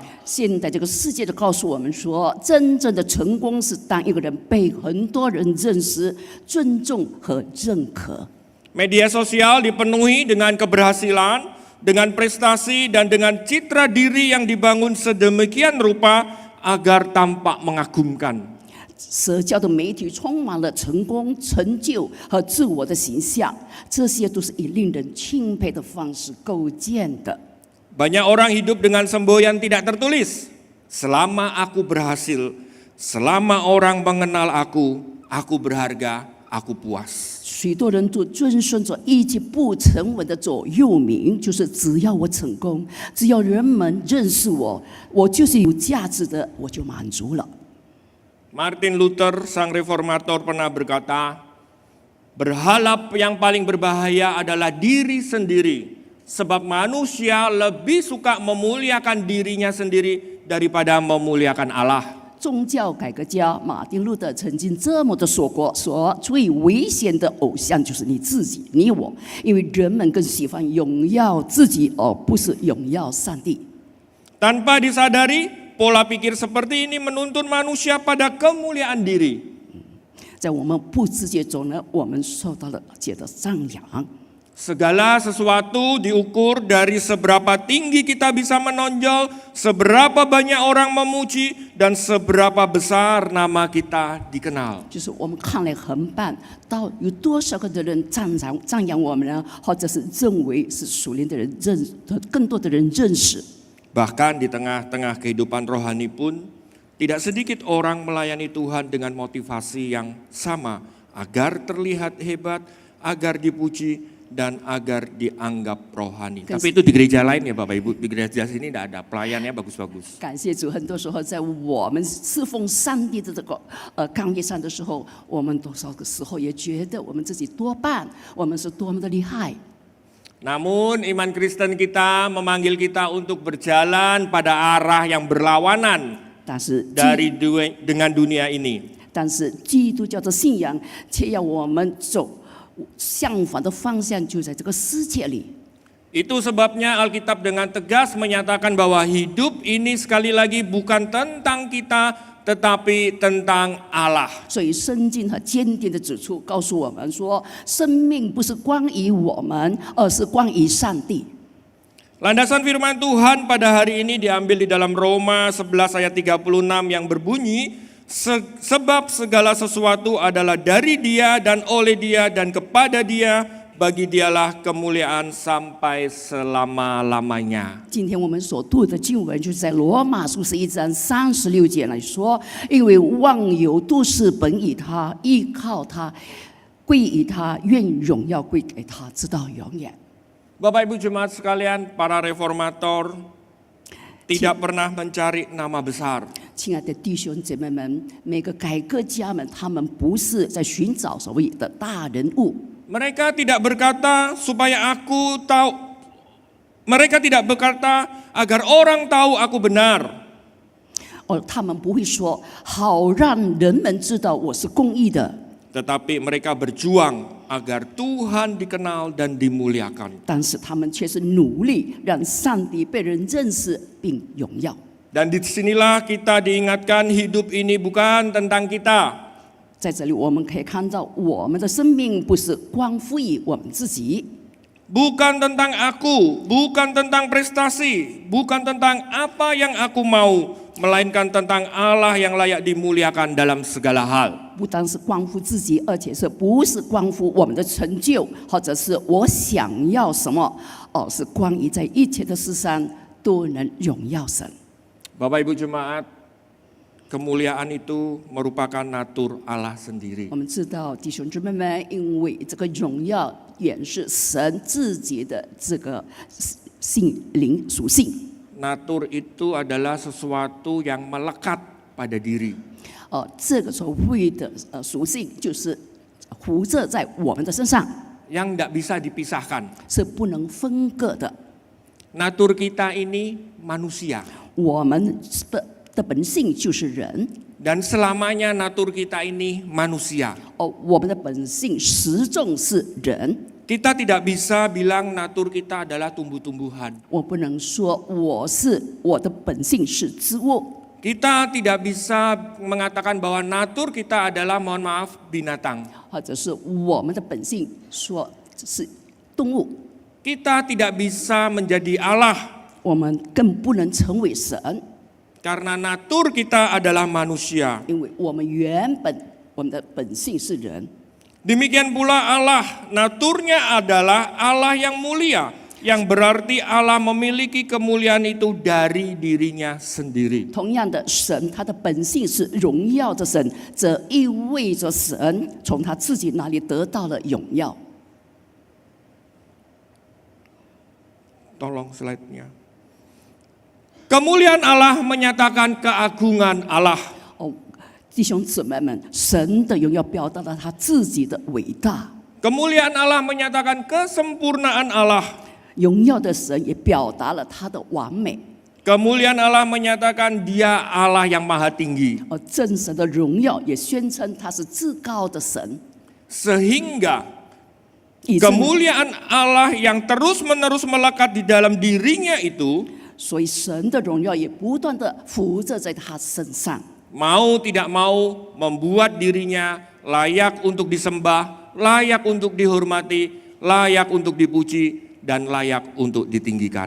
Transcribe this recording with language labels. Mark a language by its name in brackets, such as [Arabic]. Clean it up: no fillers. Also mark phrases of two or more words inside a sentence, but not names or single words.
[Chinese] 现在这个世界就告诉我们说，真正的成功是当一个人被很多人认识、尊重和认可。 [Indonesian] Media sosial dipenuhi dengan keberhasilan, dengan prestasi dan dengan citra diri yang dibangun sedemikian rupa agar tampak mengagumkan. [Chinese] 社交的媒体充满了成功、成就和自我的形象，这些都是以令人钦佩的方式构建的。 [Indonesian] Banyak orang hidup dengan semboyan tidak tertulis. Selama aku berhasil, selama orang mengenal aku berharga, aku puas. [Chinese] 许多人都遵循着一句不成文的座右铭，就是只要我成功，只要人们认识我，我就是有价值的，我就满足了。 [Indonesian] Martin Luther, sang reformator, pernah berkata, berhala yang paling berbahaya adalah diri sendiri, sebab manusia lebih suka memuliakan dirinya sendiri daripada memuliakan Allah. [Chinese] 宗教改革家马丁路德曾经这么的说过：说最危险的偶像就是你自己，你我，因为人们更喜欢荣耀自己，而不是荣耀上帝。 [Indonesian] Tanpa disadari, pola pikir seperti ini menuntun manusia pada kemuliaan diri. [Chinese] 在我们不自觉中呢，我们受到了觉得张扬。 [Indonesian] Segala sesuatu diukur dari seberapa tinggi kita bisa menonjol, seberapa banyak orang memuji, dan seberapa besar nama kita dikenal. [Chinese] 就是我们看来横办，到有多少个的人赞扬我们呢？或者是认为是属灵的人更多的人认识。 [Indonesian] Bahkan di tengah-tengah kehidupan rohani pun, tidak sedikit orang melayani Tuhan dengan motivasi yang sama, agar terlihat hebat, agar dipuji, dan agar dianggap rohani. Tapi itu di gereja lain ya Bapak Ibu, di gereja sini tidak ada, pelayannya bagus-bagus. [Chinese] 感谢主，很多时候在我们侍奉上帝的这个岗位上的时候，我们多少个时候也觉得我们自己多半，我们是多么的厉害。 [Indonesian] Namun iman Kristen kita memanggil kita untuk berjalan pada arah yang berlawanan [Chinese] 但是 [Indonesian] dengan dunia ini. [Chinese] 但是基督教的信仰却要我们走相反的方向，就在这个世界里。 [Indonesian] Itu sebabnya Alkitab dengan tegas menyatakan bahwa hidup ini sekali lagi bukan tentang kita, tetapi tentang Allah. [Chinese] 所以圣经很坚定的指出，告诉我们说，生命不是关于我们，而是关于上帝。 [Indonesian] Landasan firman Tuhan pada hari ini diambil di dalam Roma 11 ayat 36 yang berbunyi, sebab segala sesuatu adalah dari Dia dan oleh Dia dan kepada Dia, bagi Dialah kemuliaan sampai selama-lamanya. [Chinese] 今天我们所读的经文就是在罗马书11章36节来说，因为万有都是本于他，依靠他，归于他，愿荣耀归给他，直到永远。 [Indonesian] Bapak Ibu Jemaat sekalian, para reformator tidak pernah mencari nama besar. [Chinese] 亲爱的弟兄姐妹们，每个改革家们，他们不是在寻找所谓的大人物。 [Indonesian] Mereka tidak berkata supaya aku tahu. Mereka tidak berkata agar orang tahu aku benar. [Chinese] 他们不会说好让人们知道我是公义的。 [Indonesian] Tetapi mereka berjuang agar Tuhan dikenal dan dimuliakan. [Chinese] 但是他们却是努力让上帝被人认识并荣耀。 [Indonesian] Dan disinilah kita diingatkan hidup ini bukan tentang kita. [Chinese] 在这里，我们可以看到，我们的生命不是关乎于我们自己， [Indonesian] Bukan tentang aku, bukan tentang prestasi, bukan tentang apa yang aku mau, melainkan tentang Allah yang layak dimuliakan dalam segala hal. [Chinese] 不单是关乎自己，而且是不是关乎我们的成就，或者是我想要什么，是关于在一切的事上都能荣耀神。 [Indonesian] Bapak Ibu Jemaat, kemuliaan itu merupakan natur Allah sendiri. [Chinese] 我们知道弟兄姊妹们，因为这个荣耀也是神自己的这个性灵属性。 [Indonesian] Natur itu adalah sesuatu yang melekat pada diri. [Chinese] 这个所谓的属性就是糊着在我们的身上， [Indonesian] Yang tidak bisa dipisahkan. [Chinese] 是不能分割的。 [Indonesian] Natur kita ini manusia. [Chinese] 我们的本性就是人， [Indonesian] Dan selamanya natur kita ini manusia. [Chinese] 我们的本性始终是人。 [Indonesian] Kita tidak bisa bilang natur kita adalah tumbuh-tumbuhan. [Chinese] 我不能说我的本性是植物， [Indonesian] Kita tidak bisa mengatakan bahwa natur kita adalah, mohon maaf, binatang. [Chinese] 或者是我们的本性说是动物。 [Indonesian] Kita tidak bisa menjadi Allah. [Chinese] 我们更不能成为神。 [Indonesian] Karena natur kita adalah manusia. [Chinese] 因为我们的本性是人。 [Indonesian] Demikian pula Allah, naturnya adalah Allah yang mulia, yang berarti Allah memiliki kemuliaan itu dari dirinya sendiri. [Chinese] 同样的，神他的本性是荣耀的神，这意味着神从他自己那里得到了荣耀。 [Indonesian] Tolong slide-nya. Kemuliaan Allah menyatakan keagungan Allah. [Chinese] 哦，弟兄姊妹们，神的荣耀表达了他自己的伟大， [Indonesian] Kemuliaan Allah menyatakan kesempurnaan Allah. [Chinese] 荣耀的神也表达了他的完美。 [Indonesian] Kemuliaan Allah menyatakan Dia Allah yang maha tinggi. [Chinese] 而真神的荣耀也宣称他是至高的神， [Indonesian] Sehingga [Chinese] 以至于 [Indonesian] kemuliaan Allah yang terus-menerus melekat di dalam dirinya itu [Chinese] 所以神的荣耀也不断的浮着在他身上。 [Indonesian] mau tidak mau membuat dirinya layak untuk disembah, layak untuk dihormati, layak untuk dipuji, dan layak untuk ditinggikan.